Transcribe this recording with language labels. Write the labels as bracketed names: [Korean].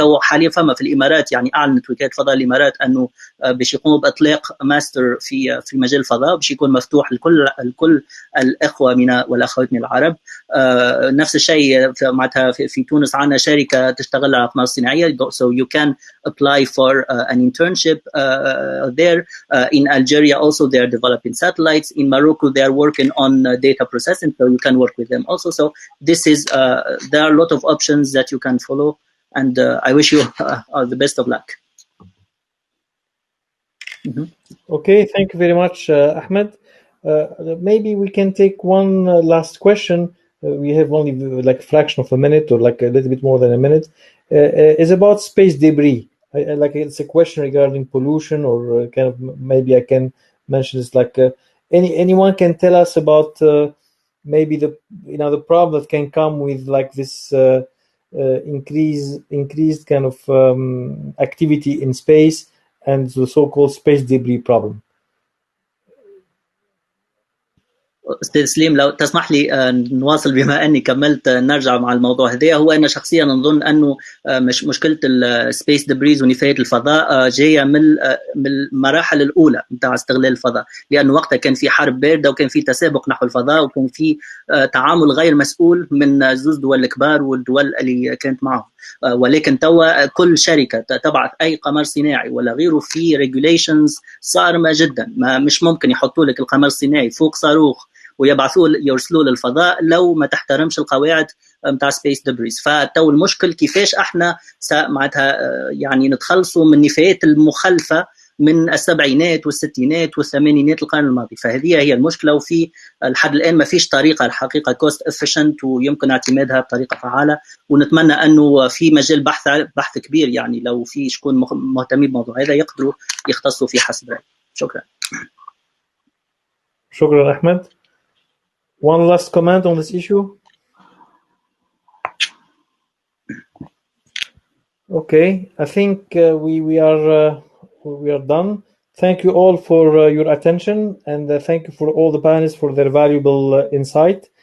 [Arabic] وحاليا فما في الامارات يعني اعلنت وكاله فضاء الامارات انه باش يقوموا باطلاق ماستر في مجال الفضاء، باش يكون مفتوح لكل الاخوه والاخوات من العرب. نفس الشيء معناتها في تونس عندنا شركه تشتغل على اقمار صناعيه، [English] so you can apply for an internship there. In Algeria also they are developing satellites. In Morocco they are working on data processing, so you can work with them also. So this is there are a lot of options that you can follow, and I wish you all the best of luck. Okay, thank you very much, Ahmed. Maybe we can take one last question. We have only like a fraction of a minute, or like a little bit more than a minute. Is about space debris. Like it's a question regarding pollution, or kind of maybe I can mention this. Like anyone can tell us about maybe the problem that can come with like this increased kind of activity in space and the so-called space debris problem. [Arabic] استاذ سليم لو تسمح لي نواصل بما اني كملت نرجع مع الموضوع هذا. هو انا شخصيا نظن انه مشكله السبيس دبريز ونفايات الفضاء جايه من المراحل الاولى نتاع استغلال الفضاء، لانه وقتها كان في حرب بارده وكان في تسابق نحو الفضاء وكان في تعامل غير مسؤول من زوز دول الكبار والدول اللي كانت معهم. ولكن توا كل شركه تبعث اي قمر صناعي ولا غيره في ريجوليشنز صارمه جدا. مش ممكن يحطوا لك القمر الصناعي فوق صاروخ ويبعثوه يرسلوه للفضاء لو ما تحترمش القواعد نتاع سبيس دبريز. فتو المشكل كيفاش احنا معناتها يعني نتخلصوا من النفايات المخلفه من السبعينات والستينات والثمانينات القرن الماضي. فهذه هي المشكله، وفي لحد الان ما فيش طريقه الحقيقه كوست افيشنت ويمكن اعتمادها بطريقه فعاله. ونتمنى انه في مجال بحث كبير، يعني لو في شكون مهتمين بالموضوع هذا يقدروا يختصوا فيه حسب رأيي. شكرا. شكرا أحمد. [English] One last comment on this issue. Okay, I think we are done. Thank you all for your attention, and thank you for all the panelists for their valuable insight.